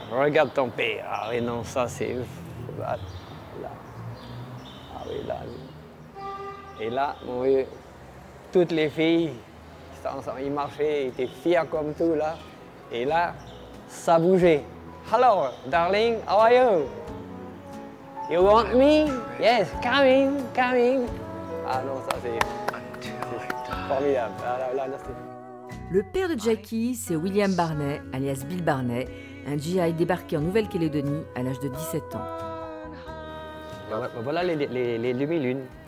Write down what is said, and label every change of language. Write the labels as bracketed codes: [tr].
[fr] Ah oui, non, ça c'est... Là. Ah oui, là. Et là, mon vieux, toutes les filles, ils marchaient, ils étaient fiers comme tout là. Et là, ça bougeait. [en] Hello, darling, how are you? You want me? Yes, coming. [fr] Ah non, ça c'est formidable. Là, Le père de Jackie, c'est William Barnet, alias Bill Barnet, un GI débarqué en Nouvelle-Calédonie à l'âge de 17 ans. Voilà les demi-lunes.